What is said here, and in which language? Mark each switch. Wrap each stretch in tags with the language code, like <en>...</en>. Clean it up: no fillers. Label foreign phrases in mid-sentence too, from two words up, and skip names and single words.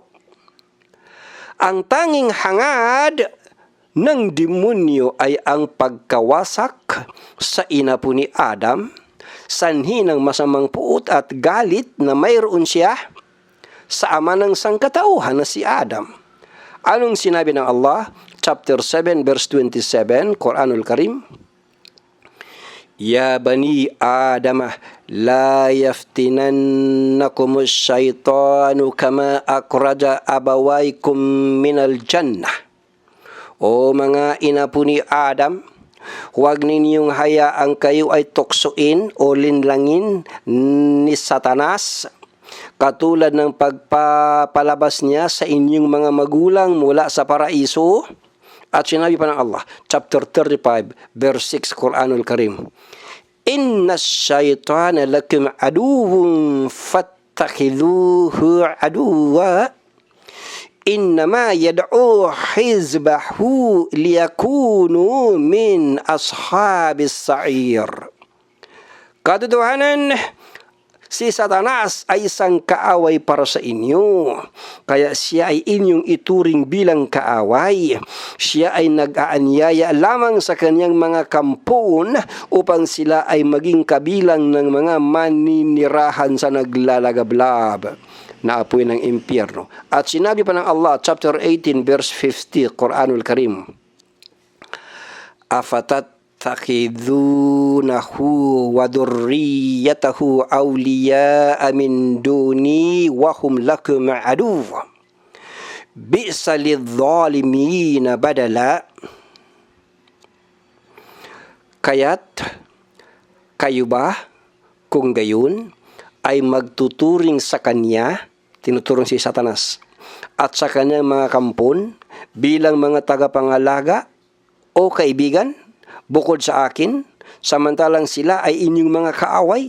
<tl>Ang tanging hangad ng demonyo ay ang pagkawasak sa ina po ni Adam, sanhi ng masamang puot at galit na mayroon siya sa ama ng sangkatauhan na si Adam. Anong sinabi ng Allah?</tl> <en>Chapter 7 verse 27,</en> <tl>Quranul Karim.</tl> <ar>يا بني آدم لا يفتننكم الشيطان كما أخرج أبويكم من الجنة.</ar> <tl>O mga ina po ni Adam, huwag ninyong hayaang kayo ay tuksoin o linlangin ni Satanas, katulad ng pagpapalabas niya sa inyong mga magulang mula sa paraiso. At sinabi pa ng Allah,</tl> <en>chapter 35, verse 6,</en> <tl>Quranul Karim.</tl> <ar>إن الشيطان لكم عدو فاتخذوه عدوا. إنما يدعو حزبه ليكونوا من أصحاب السعير.</ar> <tl>Katotohanan, si Satanas ay isang kaaway para sa inyo. Kaya siya ay inyong ituring bilang kaaway. Siya ay nag-aanyaya lamang sa kanyang mga kampon upang sila ay maging kabilang ng mga maninirahan sa naglalagablab na apoy ng impyerno. At sinabi pa ng Allah,</tl> <en>chapter 18, verse 50,</en> <tl>Quranul Karim.</tl> <ar>تتخذونه وذريته أولياء من دوني وهم لكم عدو. بئس للظالمين بدلا.</ar> <tl>Kaya't kayo ba kung gayon ay magtuturing sa kanya, tinuturong si Satanas, at sa kanyang mga kampon bilang mga tagapangalaga o kaibigan bukod sa akin, samantalang sila ay inyong mga kaaway?</tl>